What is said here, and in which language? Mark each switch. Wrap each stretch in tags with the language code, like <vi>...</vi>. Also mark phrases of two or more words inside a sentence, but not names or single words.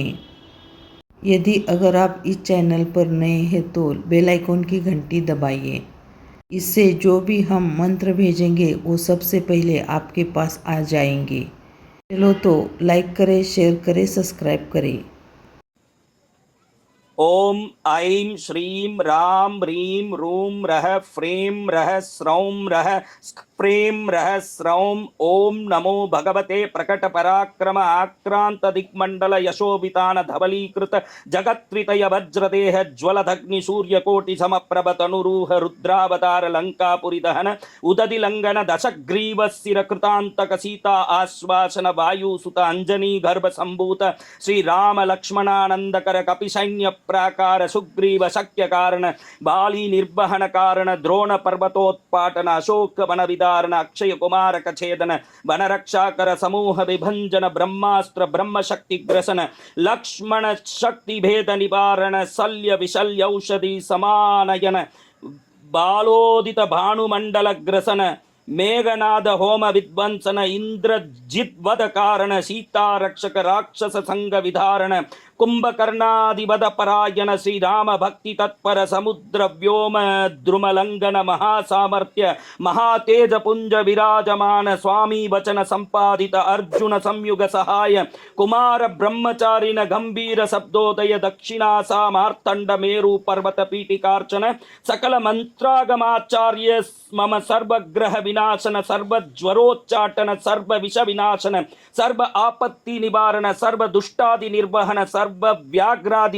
<hi>यदि अगर आप इस चैनल पर नए हैं तो</hi> <en>bell icon</en> <hi>की घंटी दबाइए। इससे जो भी हम मंत्र भेजेंगे वो सबसे पहले आपके पास आ जाएंगे। चलो तो लाइक करें, शेयर करें, सब्सक्राइब करें।</hi> <sa>ओम ऐं श्रीं राम ह्रीं रूं रः फ्रीं रः स्रौं रः स्प्रीं रः स्रौं ओम नमो भगवते प्रकट पराक्रम आक्रांत दिक्मंडल यशोभितान धवलीकृत जगत्त्रितय वज्रदेह ज्वलदग्नि सूर्यकोटि समप्रभ तनुरूह रुद्रावतार लंकापुरी दहन उदधि लंघन दशग्रीव स्थिर कृतांतक सीता आश्वासन वायुसुत अंजनी गर्भ संभूत श्री राम लक्ष्मणानंदकर कपिसैन्य प्राकार सुग्रीव शक्य कारण बाली निर्वहन कारण द्रोण पर्वतोत्पाटन अशोक वन विदारण अक्षय कुमार कछेदन वन रक्षाकर समूह विभंजन ब्रह्मास्त्र ब्रह्म शक्ति ग्रसन लक्ष्मण शक्ति भेद निवारण शल्य विशल्य औषधि समानयन बालोदित भानुमंडल ग्रसन मेघनाद होम विध्वंसन इंद्रजित वध कारण सीता रक्षक राक्षस संग विधारण कुंभकर्णादिवद परायण श्री राम भक्ति तत्पर समुद्र व्योम द्रुमलंघन महासामर्थ्य महातेज पुंज विराजमान स्वामी वचन संपादित अर्जुन संयुग सहाय कुमार ब्रह्मचारिण गंभीर शब्दोदय दक्षिणासा मार्तंड मेरु पर्वत पीठिकार्चन सकल मंत्रागमाचार्य मम सर्वग्रह विनाशन सर्व ज्वरोच्चाटन सर्व विष विनाशन सर्व आपत्ति निवारण सर्व दुष्टादि निर्वहन सर्व व्याघ्रादि</sa>